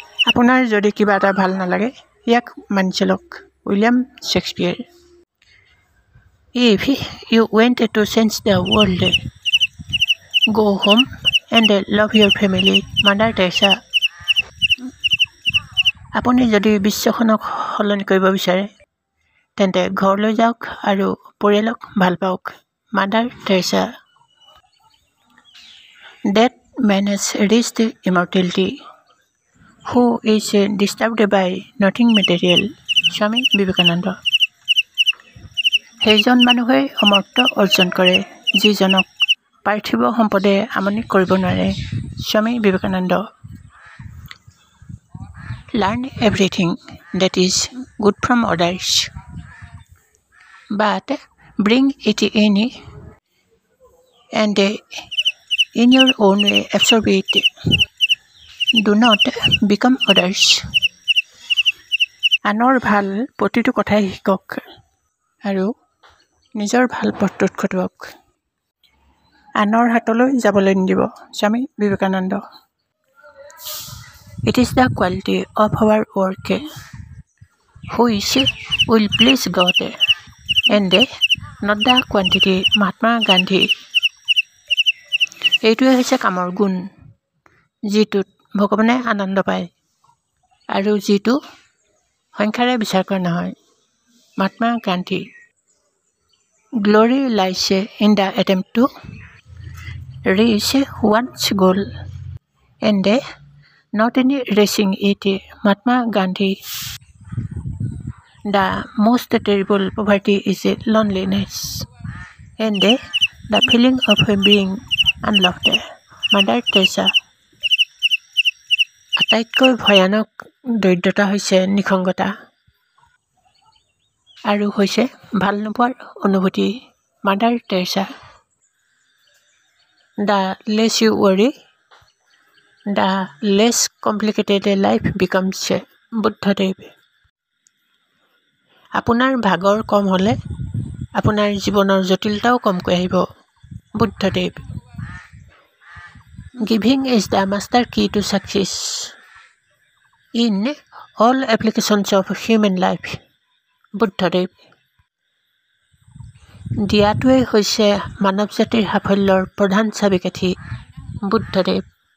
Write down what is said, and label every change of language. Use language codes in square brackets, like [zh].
[as] আপোনাৰ যদি কিবা এটা ভাল নালাগে ইয়াক মানি চলক। William শেক্সপিয়াৰ। [en] If you want to change the world, go home and love your family. [as] Mother Teresa. আপুনি যদি বিশ্বখনক সলনি কৰিব বিচাৰে তেন্তে ঘৰলৈ যাওক আৰু পৰিয়ালক ভাল পাওক। Mother Teresa. [en] That man has reached immortality, who is disturbed by nothing material. [as] Swami Vivekananda. সেইজন মানুহে অমৰ্ত্য অৰ্জন কৰে যিজনক পাৰ্থিৱ সম্পদে আমনি কৰিব নোৱাৰে। Swami Vivekananda. [en] Learn everything that is good from others, but bring it in and in your own way absorb it. Do not become others. [as] আনৰ ভাল প্ৰতিটো কথাই শিকক আৰু নিজৰ ভাল পথটোত খটুৱক। আনৰ হাতলৈ যাবলৈ নিদিব। Swami Vivekananda. [en] It is the quality of our work which will please God and not the quantity. [as] Mahatma Gandhi. এইটোৱে হৈছে কামৰ গুণ যিটোত ভগৱানে আনন্দ পায় আৰু যিটো সংখ্যাৰে বিচাৰ কৰা নহয়। Mahatma Gandhi. [en] Glory lies in the attempt to reach one's goal and not in reaching it. Mahatma Gandhi. The most terrible poverty is loneliness and the feeling of being unloved. Mother Teresa. [as] আটাইতকৈ ভয়ানক দৰিদ্ৰতা হৈছে নিসংগতা আৰু হৈছে ভাল নোপোৱাৰ অনুভূতি। Mother Teresa. [en] The less you worry, the less complicated life becomes. [as] Buddhadev. আপোনাৰ ভাগৰ কম হ'লে আপোনাৰ জীৱনৰ জটিলতাও কমকৈ আহিব। Buddhadev. [en] Giving is the master key to success in all applications of human life. [as] Buddhadev. দিয়াটোৱে হৈছে মানৱ জাতিৰ সাফল্যৰ প্ৰধান চাবিকাঠি। বুদ্ধদেৱ।